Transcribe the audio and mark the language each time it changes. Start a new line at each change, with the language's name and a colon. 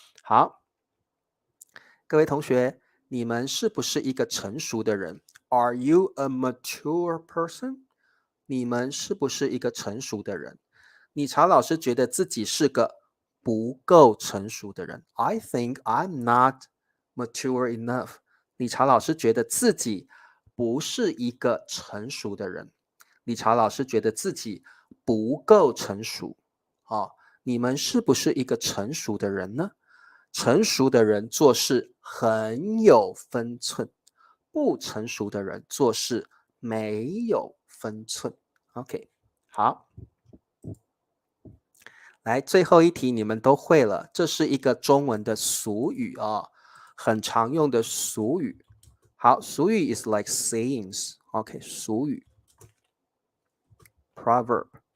Chinese: 好，各位同学，你们是不是一个成熟的人？
English: Are you a mature person？
Chinese: 你们是不是一个成熟的人？理查老师觉得自己是个不够成熟的人。
English: I think I'm not mature enough。
Chinese: 理查老师觉得自己不是一个成熟的人。理查老师觉得自己不够成熟。你们是不是一个成熟的人呢？成熟的人做事很有分寸，不成熟的人做事没有分寸。 OK， 好，来最后一题你们都会了，这是一个中文的俗语啊，很常用的俗语。
English: 好，俗语 is like sayings。OK， 俗语 proverb。